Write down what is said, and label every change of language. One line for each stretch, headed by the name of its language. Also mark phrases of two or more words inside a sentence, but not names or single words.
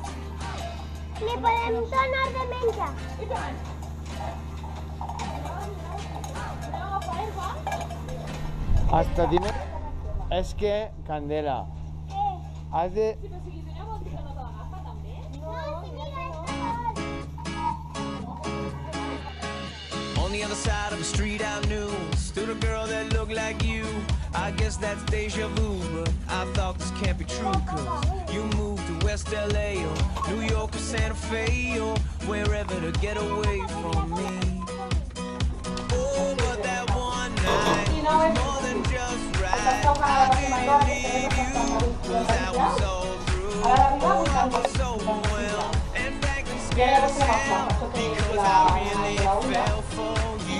Catalan: Le podem donar de menjar. I tant.
Spanish: Hasta dime...
Catalan: És que, Candela, has de... Però si li donem el que no te l'agafa, també? No, si mira,
English: On the other side of the street I knew stood a girl that looked like you. I guess that's deja vu, but I thought this can't be true. Cause you moved to West LA or New York or Santa Fe or wherever to get away from me. Oh, but that one night was more than just right. I didn't leave you, cause I was all through. Oh, I was so overwhelmed and frankly scared of myself because I really fell for you.